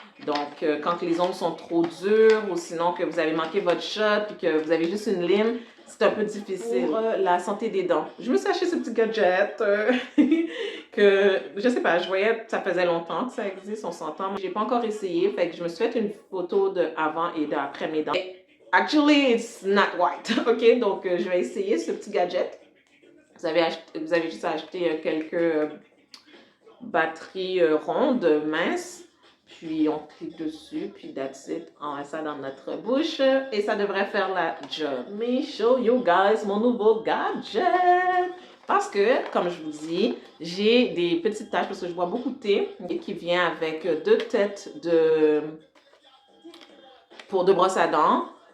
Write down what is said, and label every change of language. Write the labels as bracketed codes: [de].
[fr] Donc, quand les ongles sont trop durs ou sinon que vous avez manqué votre shot puis que vous avez juste une lime, c'est un peu difficile. Pour la santé des dents. Je me suis acheté ce petit gadget que, je sais pas, je voyais, ça faisait longtemps que ça existe, on s'entend. J'ai pas encore essayé, fait que je me suis fait une photo de avant et d'après mes dents. [en] Actually, it's not white, ok? [fr] Donc, je vais essayer ce petit gadget. Vous avez juste à acheter quelques batteries rondes, minces. Puis on clique dessus, puis [en] that's it. [fr] On met ça dans notre bouche et ça devrait faire la job. [en] Let me show you guys [fr] mon nouveau gadget. Parce que, comme je vous dis, j'ai des petites taches parce que je bois beaucoup de thé et qui vient avec deux têtes de brosse à dents.